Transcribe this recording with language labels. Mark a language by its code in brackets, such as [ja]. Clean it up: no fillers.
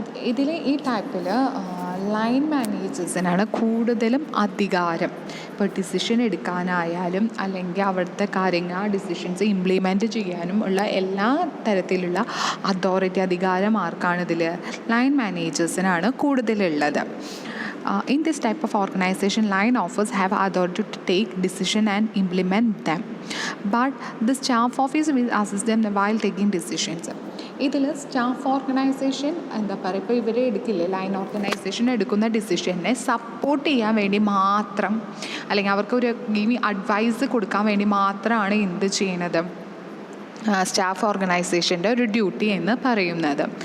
[ml] ഇതിൽ ഈ ടൈപ്പിൽ ലൈൻ മാനേജേഴ്സിനാണ് കൂടുതലും അധികാരം. ഇപ്പോൾ ഡിസിഷൻ എടുക്കാനായാലും അല്ലെങ്കിൽ അവിടുത്തെ കാര്യങ്ങൾ ഡിസിഷൻസ് ഇംപ്ലിമെൻറ്റ് ചെയ്യാനും ഉള്ള എല്ലാ തരത്തിലുള്ള അതോറിറ്റി അധികാരം ആർക്കാണ് ഇതിൽ? ലൈൻ മാനേജേഴ്സിനാണ് കൂടുതലുള്ളത്. [en] In this type of organization, line officers have authority to take decision and implement them, but the staff office will assist them while taking decisions. [ml] ഇതിൽ സ്റ്റാഫ് ഓർഗനൈസേഷൻ എന്താ പറയുക, ഇപ്പോൾ ഇവർ എടുക്കില്ലേ, ലൈൻ ഓർഗനൈസേഷൻ എടുക്കുന്ന ഡിസിഷനെ സപ്പോർട്ട് ചെയ്യാൻ വേണ്ടി മാത്രം, അല്ലെങ്കിൽ അവർക്കൊരു അഡ്വൈസ് കൊടുക്കാൻ വേണ്ടി മാത്രമാണ് എന്ത് ചെയ്യുന്നത്, സ്റ്റാഫ് ഓർഗനൈസേഷൻ്റെ ഒരു ഡ്യൂട്ടി എന്ന് പറയുന്നത്.